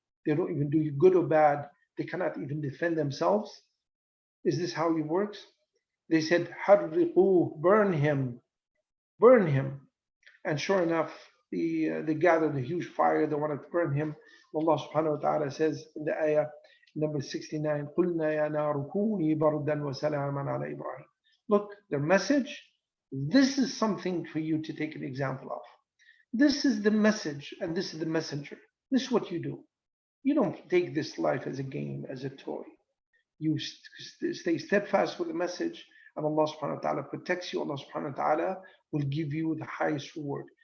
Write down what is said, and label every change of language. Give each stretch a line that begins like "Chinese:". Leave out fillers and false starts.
English: They don't even do you good or bad. They cannot even defend themselves. Is this how it works? They said, harriquh, burn him. And sure enough, they gathered a huge fire. They wanted to burn him. Allah subhanahu wa ta'ala says in the ayah, Number 69,
Arabic: قُلْنَا يَا نَارُ كُونِي بَرْدًا وَسَلَامًا عَلَى إِبْرَاهِيمَ.
English: Look, their message, this is something for you to take an example of. This is the message, and this is the messenger. This is what you do. You don't take this life as a game, as a toy. You stay steadfast with the message, and Allah subhanahu wa ta'ala protects you. Allah subhanahu wa ta'ala will give you the highest reward.